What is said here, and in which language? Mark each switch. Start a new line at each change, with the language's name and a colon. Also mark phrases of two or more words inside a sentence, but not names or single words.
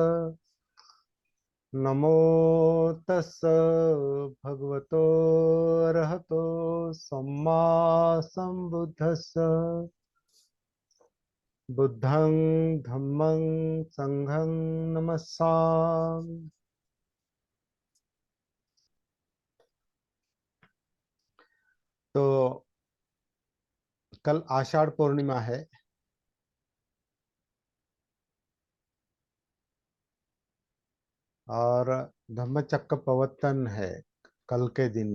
Pali: नमो तस् भगवतो अरहतो सम्मा संबुद्धस्स। बुद्धं धम्मं संघं नमस्सामि।
Hindi: तो कल आषाढ़ पूर्णिमा है और धम्मचक्र प्रवर्तन है कल के दिन।